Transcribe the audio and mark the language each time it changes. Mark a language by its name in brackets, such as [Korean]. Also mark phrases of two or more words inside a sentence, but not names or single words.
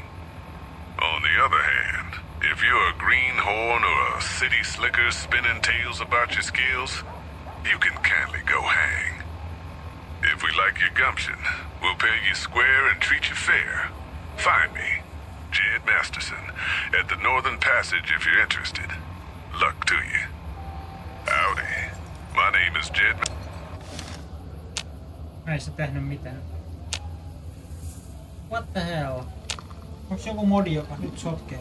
[English] On the other hand, if you're a greenhorn or a city slicker spinning tales about your skills, you can kindly go hang. If we like your gumption, we'll pay you square and treat you fair. Find me, Jed Masterson, at the Northern Passage if you're interested. Luck to you. Howdy. My name is Jed. [Finnish] Mä ei se tehnyt mitään. [English] What the hell? [Finnish] Onks joku modi, joka nyt sotkee?